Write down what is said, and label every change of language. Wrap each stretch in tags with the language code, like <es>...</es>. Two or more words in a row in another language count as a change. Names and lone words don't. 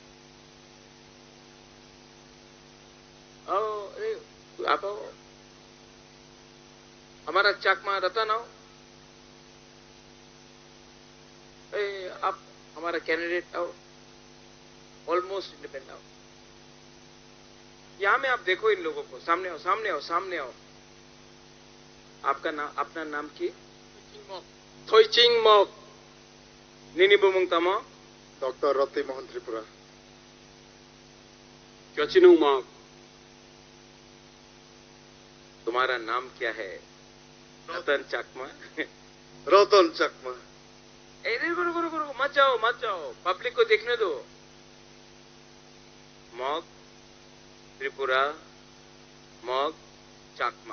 <hi>अरे आप आओ हमारा चाकमा रतन आओ आप हमारा कैंडिडेट आओ</hi> <en>almost independent</en> <hi>आओ यहां में आप देखो इन लोगों को, सामने आओ, सामने आओ, सामने आओ। आपका नाम, अपना नाम की? थोइचिंग मक।</hi> <trp>निनी बुमुंग तमा?</trp> <hi>डॉक्टर रति मोहन त्रिपुरा। क्योचिनु मक। तुम्हारा नाम क्या है? रतन चकमा। रतन चकमा। रुको, मत जाओ, पब्लिक को देखने दो। मग, त्रिपुरा, मग, चाकमा।</hi>